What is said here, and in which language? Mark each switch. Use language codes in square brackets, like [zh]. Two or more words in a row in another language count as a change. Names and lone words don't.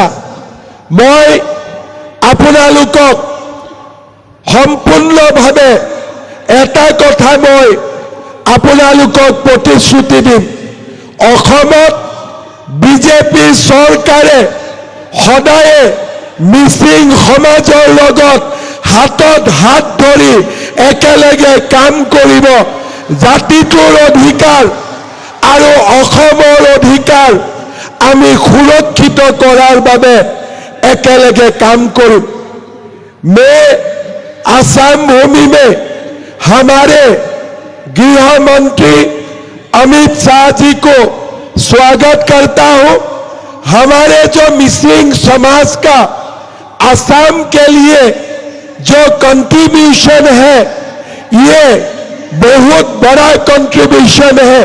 [as] মই আপোনালোকক সম্পূৰ্ণভাৱে এটা কথা মই আপোনালোকক প্ৰতিশ্ৰুতি দিম, অসমত বিজেপি চৰকাৰে সদায়ে মিচিং সমাজৰ লগত হাতত হাত ধৰি একেলগে কাম কৰিব। জাতিটোৰ অধিকাৰ আৰু অসমৰ অধিকাৰ আমি সুৰক্ষিত কৰাৰ বাবে একেলগে কাম কৰিম। [hi] मैं असम भूमि में हमारे गृह मंत्री अमित शाह जी को स्वागत करता हूं। हमारे जो मिसिंग समाज का असम के लिए जो कंट्रीब्यूशन है, ये बहुत बड़ा कंट्रीब्यूशन है।